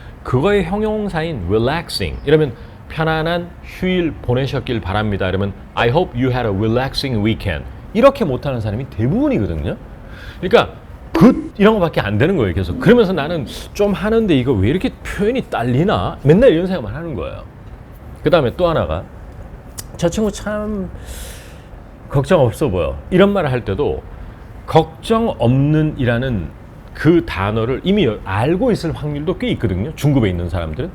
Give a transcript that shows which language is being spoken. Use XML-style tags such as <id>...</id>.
<ko>그거의 형용사인 relaxing, 이러면 편안한 휴일 보내셨길 바랍니다. 이러면</ko> <en>I hope you had a relaxing weekend.</en> <ko>이렇게 못하는 사람이 대부분이거든요. 그러니까 이런 거밖에 안 되는 거예요, 계속. 그러면서 나는 좀 하는데 이거 왜 이렇게 표현이 딸리나? 맨날 이런 생각만 하는 거예요. 그 다음에 또 하나가, 저 친구 참 걱정 없어 보여, 이런 말을 할 때도 걱정 없는 이라는 그 단어를 이미 알고 있을 확률도 꽤 있거든요, 중급에 있는 사람들은.</ko>